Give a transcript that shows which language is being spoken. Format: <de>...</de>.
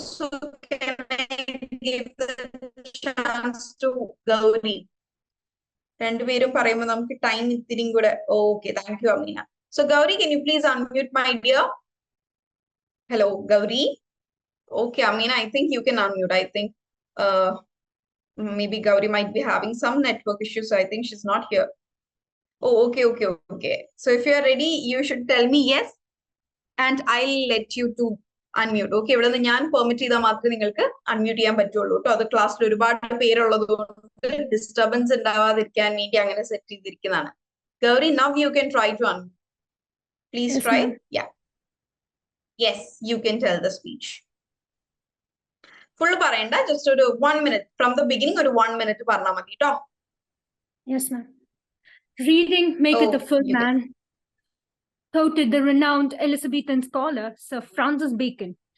<en>So can I give the chance to Gauri?</en> <ml>രണ്ടുപേരും പറയുമ്പോൾ നമുക്ക് ടൈം ഇത്തിരിയും കൂടെ.</ml> <en>Okay, thank you, Amina. So Gauri, can you please unmute, my dear? Hello, Gauri. Okay, Amina, I think you can unmute. I think maybe Gauri might be having some network issues, so I think she's not here. Oh, okay. So if you are ready, you should tell me yes, and I'll let you to unmute.</en> <ml>Okay, ഇവിടെ നിന്ന് ഞാൻ permit ചെയ്താൽ മാത്രമേ നിങ്ങൾക്ക് unmute ചെയ്യാൻ പറ്റുള്ളൂ കേട്ടോ. അത് ക്ലാസ്സിൽ ഒരുപാട് പേരുള്ളത് കൊണ്ട് ഡിസ്റ്റർബൻസ് ഉണ്ടാവാതിരിക്കാൻ വേണ്ടി അങ്ങനെ set ചെയ്തിരിക്കുന്നതാണ്.</ml> <en>Gauri, now you can try to unmute. Please Yes, try. ma'am. Yeah. Yes, you can tell the speech. Full</en> <ml>പറയണ്ട,</ml> <en>just ഒരു 1 minute from the beginning, ഒരു 1 minute</en> <ml>പറഞ്ഞാൽ മതി കേട്ടോ.</ml> <en>Yes, ma'am. Reading maketh a full man, quoted the renowned Elizabethan scholar Sir Francis Bacon.</en>